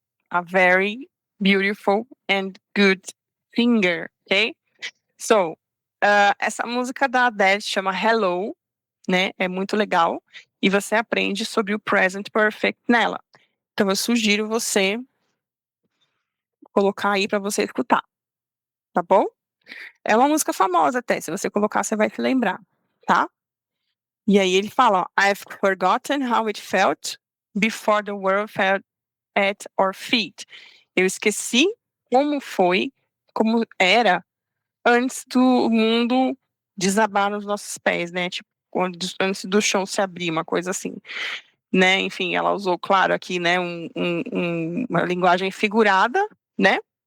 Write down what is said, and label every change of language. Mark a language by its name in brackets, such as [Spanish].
[English] A very beautiful and good singer, okay? [Portuguese] So, essa música da Adele chama Hello, né? É muito legal. E você aprende sobre o present perfect nela. Então, eu sugiro você colocar aí para você escutar, tá bom? É uma música famosa até, se você colocar, você vai se lembrar, tá? E aí ele fala, ó, [English] I've forgotten how it felt before the world fell at our feet. [Portuguese] Eu esqueci como foi, como era antes do mundo desabar nos nossos pés, né? Tipo, antes do chão se abrir, uma coisa assim, né? Enfim, ela usou, claro, aqui, né, uma linguagem figurada, né?